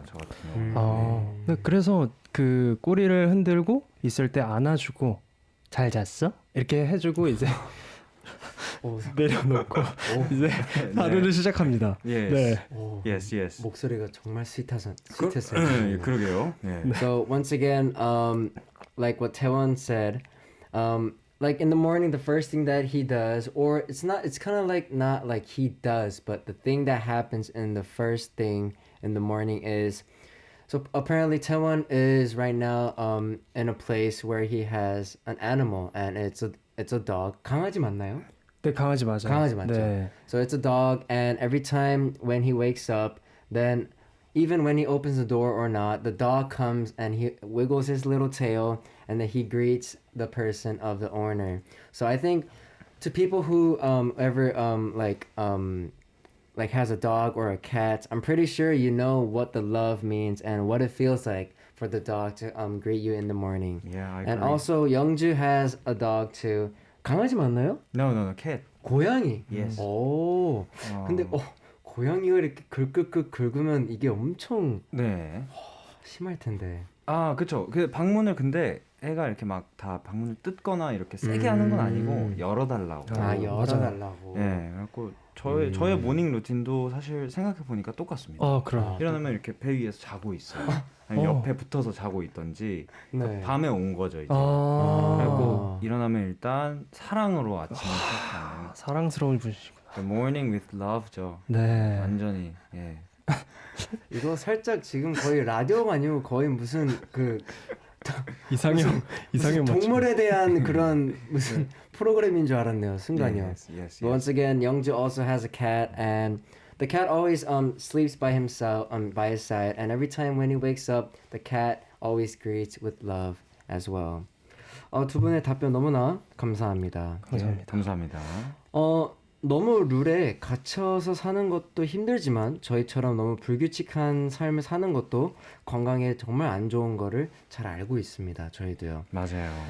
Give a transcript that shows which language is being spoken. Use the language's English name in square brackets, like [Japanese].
[Korean] 저 같은 경우. 네, 그래서 그 꼬리를 흔들고 있을 때 안아주고 잘 잤어? 이렇게 해주고 이제 내려놓고 이제 하루를 시작합니다. [English] Yes. [Korean] 네. [English] Yes. [Korean] 목소리가 정말 스윗했어요. 그러게요. 네. [English] So once again, like what Taewon said, like in the morning, the first thing that he does, or it's kind of like not like he does, but the thing that happens in the first thing in the morning is, so apparently Taewon is right now in a place where he has an animal, and it's a dog. [Korean] 강아지 맞나요? 네, 강아지 맞아요. 강아지 맞죠? 네. [English] So it's a dog, and every time when he wakes up, then even when he opens the door or not, the dog comes and he wiggles his little tail, and then he greets the person of the owner. So I think to people who ever like has a dog or a cat, I'm pretty sure you know what the love means and what it feels like for the dog to greet you in the morning. Yeah, I agree. And also Youngju has a dog too. [Korean] 강아지 맞나요? [English] No, cat. [Korean] 고양이. [English] Yes. [Korean] 오. 근데 고양이가 이렇게 긁으면 이게 엄청 네. 심할 텐데. 그쵸. 그 방문을 근데 애가 이렇게 막 다 방문을 뜯거나 이렇게 세게 하는 건 아니고 열어달라고. 열어달라고. 네, 그래갖고 저의 모닝 루틴도 사실 생각해 보니까 똑같습니다. 그럼. 일어나면 이렇게 배 위에서 자고 있어요. 아니, 옆에 붙어서 자고 있던지 네. 밤에 온 거죠 이제. 그리고 일어나면 일단 사랑으로 아침을 시작하는. 사랑스러운 분이시구나. [English] The morning with love죠. [Korean] 네. 완전히 예. 이거 살짝 지금 거의 라디오가 아니고 거의 무슨 그 이상형 무슨 동물에 대한 그런 무슨 프로그램인 줄 알았네요. 순간이요. [English] Yes. Once again, Youngju also has a cat, and the cat always sleeps by himself by his side, and every time when he wakes up, the cat always greets with love as well. [Korean] 두 분의 답변 너무나 감사합니다. 감사합니다. 너무 룰에 갇혀서 사는 것도 힘들지만 저희처럼 너무 불규칙한 삶을 사는 것도 건강에 정말 안 좋은 거를 잘 알고 있습니다. 저희도요. 맞아요.